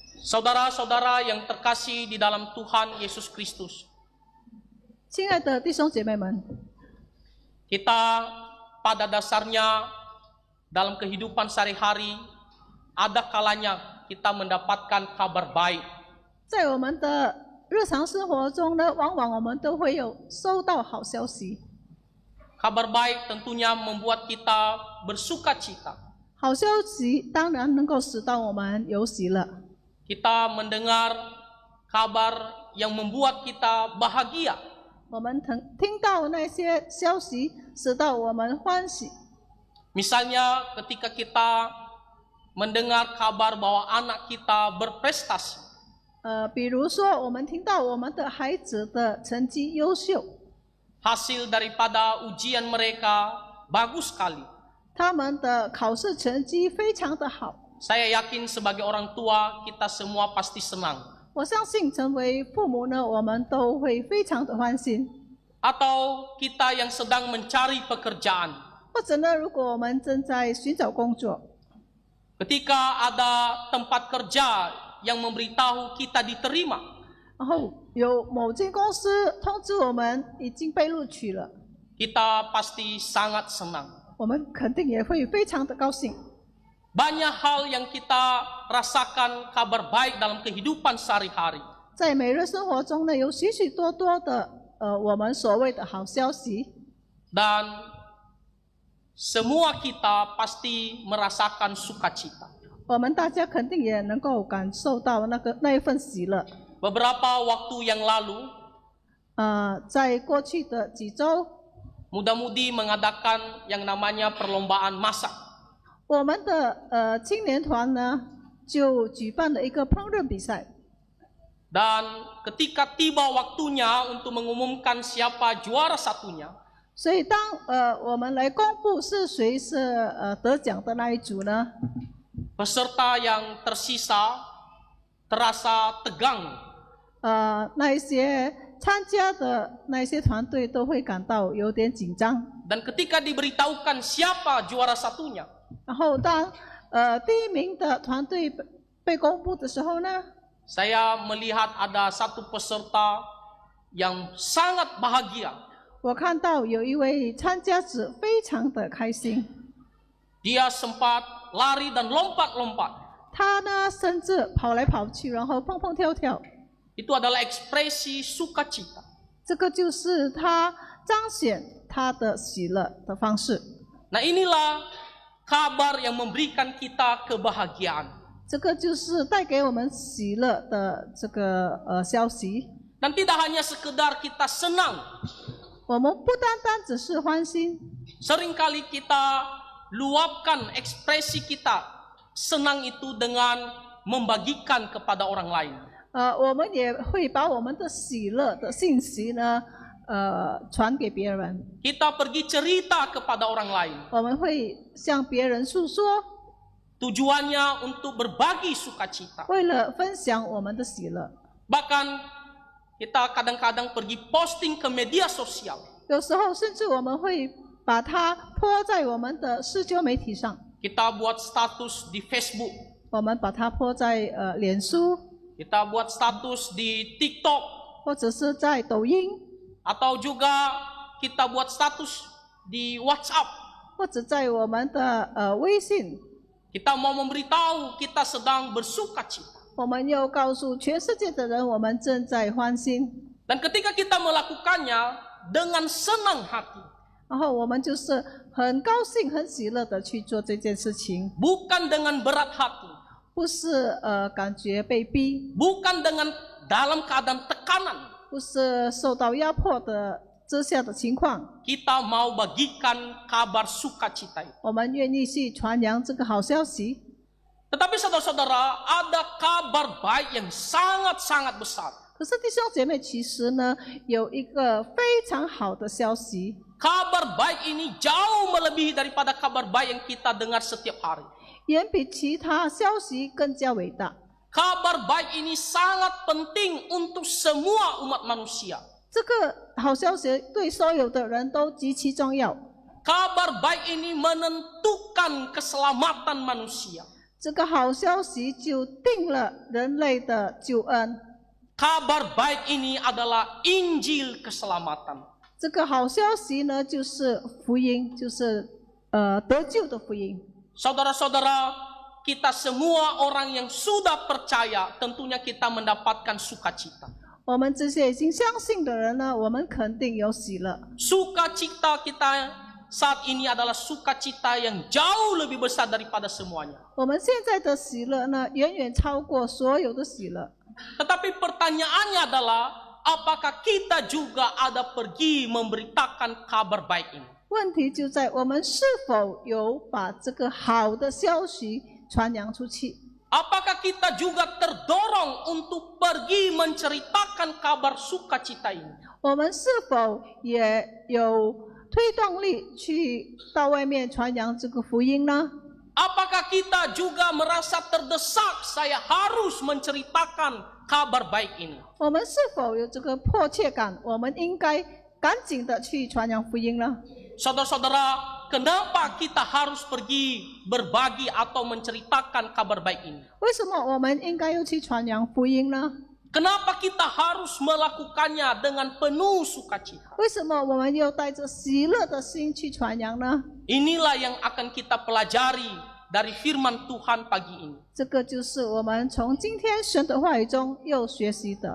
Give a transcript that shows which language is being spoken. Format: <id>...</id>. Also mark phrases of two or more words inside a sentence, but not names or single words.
<id>Saudara-saudara yang terkasih di dalam Tuhan Yesus Kristus,</id> <zh>亲爱的弟兄姐妹们，</zh> <id>kita pada dasarnya dalam kehidupan sehari-hari ada kalanya kita mendapatkan kabar baik.</id> <zh>在我们的日常生活中呢，往往我们都会有收到好消息。</zh> <id>Kabar baik tentunya membuat kita bersuka cita.</id> <zh>好消息当然能够使到我们有喜乐。</zh> <id>Kita mendengar kabar yang membuat kita bahagia.</id> <zh>我们听到那些消息，使到我们欢喜。</zh> <id>Misalnya ketika kita mendengar kabar bahwa anak kita berprestasi.</id> <zh>比如说我们听到我们的孩子的成绩优秀，</zh> <id>Hasil daripada ujian mereka bagus sekali.</id> <zh>他们的考试成绩非常的好。</zh> <id>Saya yakin sebagai orang tua kita semua pasti senang.</id> <zh>我相信成为父母呢，我们都会非常的欢心。</zh> <id>Atau kita yang sedang mencari pekerjaan.</id> <zh>或者呢，如果我们正在寻找工作，</zh> <id>Ketika ada tempat kerja yang memberitahu kita diterima.</id> <zh>然后有某间公司通知我们已经被录取了，</zh> <id>Kita pasti sangat senang.</id> <zh>我们肯定也会非常的高兴。</zh> <id>Banyak hal yang kita rasakan kabar baik dalam kehidupan sehari-hari.</id> <zh>在每日生活中呢，有许许多多的我们所谓的好消息，</zh> <id>Dan semua kita pasti merasakan sukacita.</id> <zh>我们大家肯定也能够感受到那一份喜乐。</zh> <id>Beberapa waktu yang lalu,</id> <zh>在过去的几周，</zh> <id>muda-mudi mengadakan yang namanya perlombaan masak.</id> <zh>我们的青年团呢就举办了一个烹饪比赛。</zh> <id>Dan ketika tiba waktunya untuk mengumumkan siapa juara satunya,</id> <zh>所以当我们来公布是谁是得奖的那一组呢，</zh> <id>peserta yang tersisa terasa tegang.</id> <zh>那一些参加的那些团队都会感到有点紧张。</zh> <id>Dan ketika diberitahukan siapa juara satunya,</id> <zh>然后当第一名的团队被公布的时候呢，</zh> <id>saya melihat ada satu peserta yang sangat bahagia.</id> <zh>我看到有一位参加者非常的开心，</zh> <id>Dia sempat lari dan lompat-lompat.</id> <zh>他呢甚至跑来跑去，然后蹦蹦跳跳，</zh> <id>Itu adalah ekspresi sukacita.</id> <zh>这个就是他彰显他的喜乐的方式。</zh> <id>Nah, inilah kabar yang memberikan kita kebahagiaan.</id> <zh>这个就是带给我们喜乐的这个消息。</zh> <id>Dan tidak hanya sekedar kita senang.</id> <zh>我们不单单只是欢心，</zh> <id>Seringkali kita luapkan ekspresi kita senang itu dengan membagikan kepada orang lain.</id> <zh>我们也会把我们的喜乐的信息呢传给别人。</zh> <id>Kita pergi cerita kepada orang lain.</id> <zh>我们会向别人诉说，</zh> <id>Tujuannya untuk berbagi sukacita.</id> <zh>为了分享我们的喜乐。</zh> <id>Bahkan kita kadang-kadang pergi posting ke media sosial.</id> <zh>有时候甚至我们会把它泼在我们的社交媒体上，</zh> <id>Kita buat status di Facebook.</id> <zh>我们把它泼在脸书，</zh> <id>Kita buat status di TikTok.</id> <zh>或者是在抖音，</zh> <id>Atau juga kita buat status di WhatsApp.</id> <zh>或者在我们的微信。</zh> <id>Kita mau memberitahu kita sedang bersukacita.</id> <zh>我们要告诉全世界的人，我们正在欢心。</zh> <id>Dan ketika kita melakukannya dengan senang hati,</id> <zh>然后我们就是很高兴、很喜乐的去做这件事情，</zh> <id>bukan dengan berat hati,</id> <zh>不是感觉被逼，</zh> <id>bukan dengan dalam keadaan tekanan.</id> <zh>不是受到压迫的之下的情况。</zh> <id>Kita mau bagikan kabar sukacita itu.</id> <zh>我们愿意去传扬这个好消息。</zh> <id>Tetapi saudara-saudara, ada kabar baik yang sangat-sangat besar.</id> <zh>可是弟兄姐妹，其实呢，有一个非常好的消息。</zh> <id>Kabar baik ini jauh melebihi daripada kabar baik yang kita dengar setiap hari.</id> <zh>远比其他消息更加伟大。</zh> <id>Kabar baik ini sangat penting untuk semua umat manusia.</id> <zh>这个好消息对所有的人都极其重要。</zh> <id>Kabar baik ini menentukan keselamatan manusia.</id> <zh>这个好消息就定了人类的救恩。</zh> <id>Kabar baik ini adalah Injil keselamatan.</id> <zh>这个好消息呢，就是福音，就是得救的福音。</zh> <id>Saudara-saudara, kita semua orang yang sudah percaya, tentunya kita mendapatkan sukacita.</id> <zh>我们这些已经相信的人呢，我们肯定有喜乐。</zh> <id>Sukacita kita saat ini adalah sukacita yang jauh lebih besar daripada semuanya.</id> <zh>我们现在的喜乐呢，远远超过所有的喜乐。</zh> <id>Tetapi pertanyaannya adalah, apakah kita juga ada pergi memberitakan kabar baik ini?</id> <zh>问题就在我们是否有把这个好的消息传扬出去？</zh> <id>Apakah kita juga terdorong untuk pergi menceritakan kabar sukacita ini?</id> <zh>我们是否也有推动力去到外面传扬这个福音呢？</zh> <id>Apakah kita juga merasa terdesak, saya harus menceritakan kabar baik ini?</id> <zh>我们是否有这个迫切感？我们应该赶紧的去传扬福音呢？</zh> <id>Saudara-saudara, kenapa kita harus pergi berbagi atau menceritakan kabar baik ini?</id> <zh>为什么我们应该要去传扬福音呢？</zh> <id>Kenapa kita harus melakukannya dengan penuh sukacita?</id> <zh>为什么我们要带着喜乐的心去传扬呢？</zh> <id>Inilah yang akan kita pelajari dari firman Tuhan pagi ini.</id> <zh>这个就是我们从今天神的话语中又学习的。</zh>